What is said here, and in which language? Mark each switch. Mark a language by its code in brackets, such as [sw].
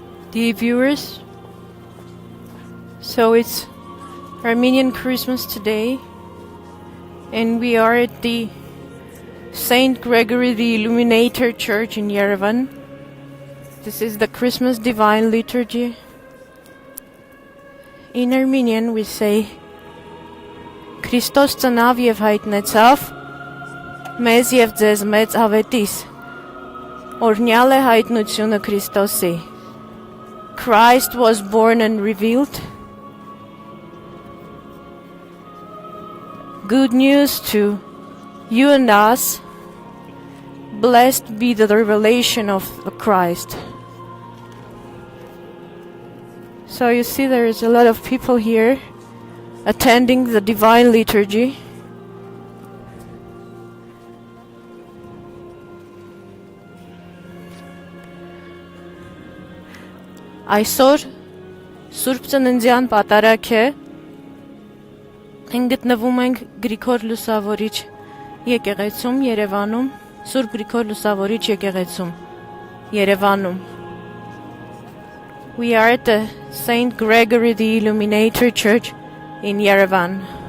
[en] Dear viewers, so it's Armenian Christmas today, and we are at the Saint Gregory the Illuminator Church in Yerevan. This is the Christmas Divine Liturgy. In Armenian we say [hy] Christos ծնավ եւ հայտնեցավ մեզ եւ ձեզ մեծ ավետիս օրհնյալ է հայտնությունը Քրիստոսի. [en] Christ was born and revealed. Good news to you and us. Blessed be the revelation of the Christ. So you see there is a lot of people here attending the Divine Liturgy. [hy] Այսօր Սուրբ Ծննդյան պատարագ է։ Մենք գտնվում ենք Գրիգոր Լուսավորիչ եկեղեցում Երևանում, Սուրբ Գրիգոր Լուսավորիչ եկեղեցում Երևանում. [en] We are at the Saint Gregory the Illuminator Church in Yerevan.